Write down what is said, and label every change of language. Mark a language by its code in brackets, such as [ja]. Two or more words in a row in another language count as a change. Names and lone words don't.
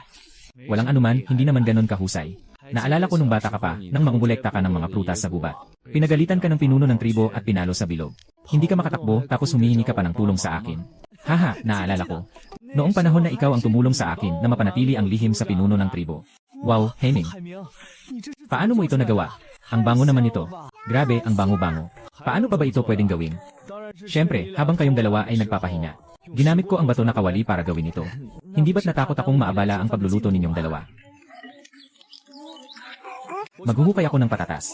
[tl] Walang anuman, hindi naman ganon kahusay. Naalala ko nung bata ka pa, nang mangungulekta ka ng mga prutas sa gubat. Pinagalitan ka ng pinuno ng tribo at pinalo sa bilog. Hindi ka makatakbo tapos humihingi ka pa ng tulong sa akin. Haha, naalala ko. Noong panahon na ikaw ang tumulong sa akin na mapanatili ang lihim sa pinuno ng tribo. Wow, Heming. [zh] 海明，你这是 [tl] Paano mo ito nagawa? Ang bango naman nito. Grabe, ang bango-bango. Paano pa ba ito pwedeng gawin? [zh] 当然是 [tl] Siyempre, habang kayong dalawa ay nagpapahinga. Ginamit ko ang bato na kawali para gawin ito. Hindi ba't natakot akong maabala ang pagluluto ninyong dalawa? Maghuhukay ako ng patatas.